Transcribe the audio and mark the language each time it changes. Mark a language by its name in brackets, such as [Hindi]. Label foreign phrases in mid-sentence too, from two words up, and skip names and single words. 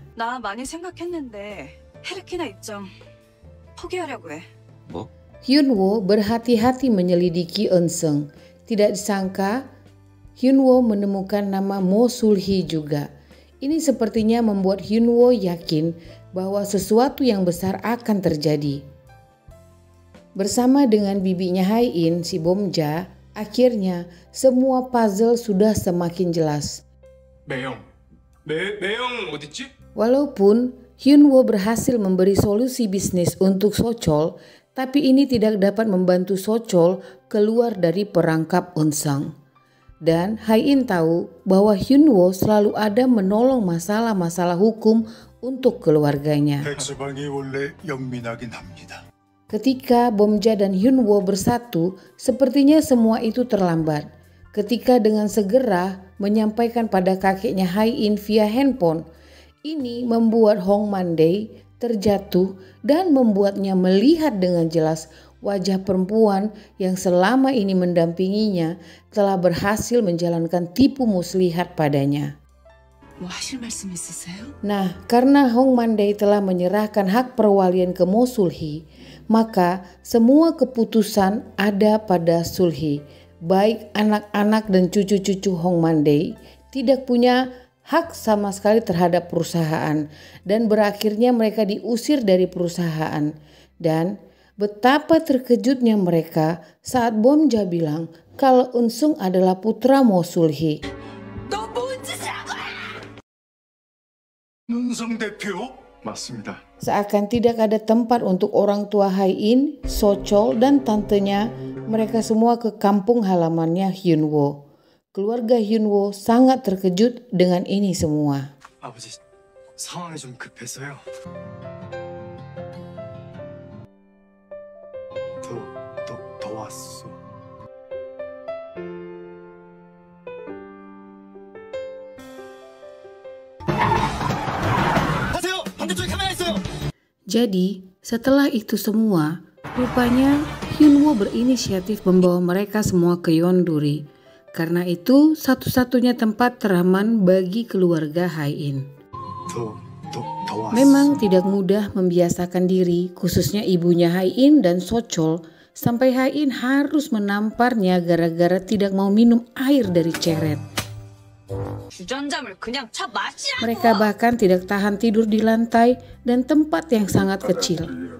[Korean] 나 많이 생각했는데 헤르키나 입장 포기하려고 해. 뭐? [Indonesian] Hyunwoo berhati-hati menyelidiki Eun-sung. Tidak disangka Hyunwoo menemukan nama Mo Sul-hee juga. Ini sepertinya membuat Hyunwoo yakin bahwa sesuatu yang besar akan terjadi. Bersama dengan bibinya Hai-in, si Bomja, akhirnya semua puzzle sudah semakin jelas. [Korean] 매영. 매영 어딨지? [Indonesian] Walaupun Hyunwoo berhasil memberi solusi bisnis untuk Sochol, tapi ini tidak dapat membantu Sochol keluar dari perangkap Eun-sung. Dan Hai-in tahu bahwa Hyunwoo selalu ada menolong masalah-masalah hukum untuk keluarganya. [Korean] 백서방이 원래 영민하긴 합니다. [Indonesian] Ketika Bomja dan Hyunwoo bersatu, sepertinya semua itu terlambat. Ketika dengan segera menyampaikan pada kakeknya Hai-in via handphone, ini membuat Hong Man-dae terjatuh dan membuatnya melihat dengan jelas wajah perempuan yang selama ini mendampinginya telah berhasil menjalankan tipu muslihat padanya. [Korean] 뭐 하실 말씀 있으세요? [Indonesian] Nah, karena Hong Man-dae telah menyerahkan hak perwalian ke Mo Sul-hee, maka semua keputusan ada pada Sul-hee. Baik anak-anak dan cucu-cucu Hong Man-dae tidak punya hak sama sekali terhadap perusahaan dan berakhirnya mereka diusir dari perusahaan. Dan betapa terkejutnya mereka saat Bomja bilang kalau Eun-sung adalah putra Mo Sul-hee. [Korean] 문성 대표? 맞습니다. [Indonesian] Seakan tidak ada tempat untuk orang tua Hae-in, So-chol, dan tantenya, mereka semua ke kampung halamannya Hyun-woo. Keluarga Hyun-woo sangat terkejut dengan ini semua. [Korean] 아버지, 상황이 좀 급해서요. 더 왔어. [Indonesian] Jadi, setelah itu semua, rupanya Hyun-woo berinisiatif membawa mereka semua ke Yeonduri. Karena itu, satu-satunya tempat teraman bagi keluarga Hae-in. [Korean] 더 왔어. [Indonesian] Memang tidak mudah membiasakan diri, khususnya ibunya Hae-in dan So-chol, sampai Hae-in harus menamparnya gara-gara tidak mau minum air dari ceret. [Korean] 주전자물 그냥 차 마시라고. [Indonesian] Mereka bahkan tidak tahan tidur di lantai dan tempat yang sangat kecil.